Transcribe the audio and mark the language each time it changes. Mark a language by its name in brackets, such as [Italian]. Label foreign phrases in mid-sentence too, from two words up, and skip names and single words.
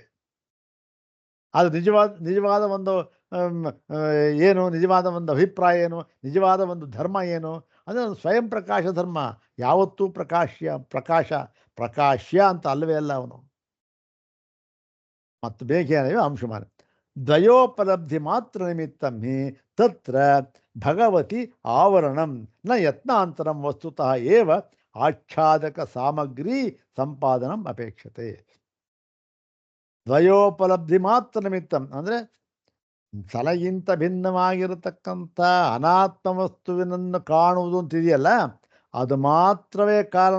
[Kannada] ಅದು ನಿಜವಾದ ಒಂದು ಏನು ನಿಜವಾದ ಒಂದು ಅಭಿಪ್ರಾಯ ಏನು, ನಿಜವಾದ ಒಂದು ಧರ್ಮ ಏನು ಅಂದರೆ ಒಂದು ಸ್ವಯಂ ಪ್ರಕಾಶ ಧರ್ಮ. ಯಾವತ್ತೂ ಪ್ರಕಾಶ್ಯ ಅಂತ ಅಲ್ಲವೇ ಅಲ್ಲ ಅವನು. ಮತ್ತು ಬೇಕೇನೋ [Sanskrit] ಅಂಶಮಾನ ದ್ವಯೋಪಲಬ್ಧಿ ಮಾತ್ರ ನಿಮಿತ್ತಂ ಹಿ ತತ್ರ ಭಗವತಿ ಆವರಣಂ ನ ಯತ್ನಾಂತರಂ ವಸ್ತುತಃ ಏವ ಆಚ್ಛಾದಕ ಸಾಮಗ್ರಿ ಸಂಪಾದನಂ ಅಪೇಕ್ಷತೆ. ದ್ವಯೋಪಲಬ್ಧಿ ಮಾತ್ರ ನಿಮಿತ್ತಂ [Kannada] ಅಂದರೆ ತಲೆಗಿಂತ ಭಿನ್ನವಾಗಿರತಕ್ಕಂಥ ಅನಾತ್ಮ ವಸ್ತುವಿನನ್ನು ಕಾಣುವುದು ಅಂತಿದೆಯಲ್ಲ, ಅದು ಮಾತ್ರವೇ ಕಾರಣ.